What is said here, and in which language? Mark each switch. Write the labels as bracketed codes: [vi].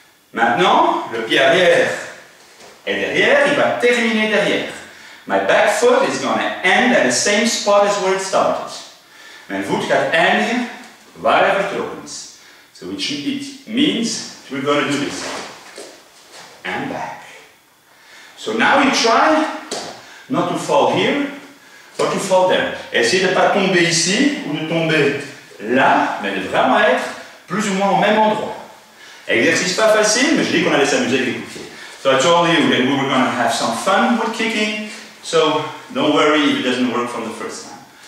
[fr] Maintenant, le pied arrière est derrière, il va terminer derrière. [en] My back foot is going to end at the same spot as where it started. [nl] Mijn voet gaat eindigen waar hij vertrokken is. [en] So it means we're going to do this. And back. So now you try not to fall here, but to fall there. [fr] Essayez de ne pas tomber ici ou de tomber là, mais de vraiment être plus ou moins au même endroit. Exercice pas facile, mais je dis qu'on allait s'amuser avec les coups de pied. [en] So I told you that we were going to have some fun with kicking, so don't worry if it doesn't work from the first time.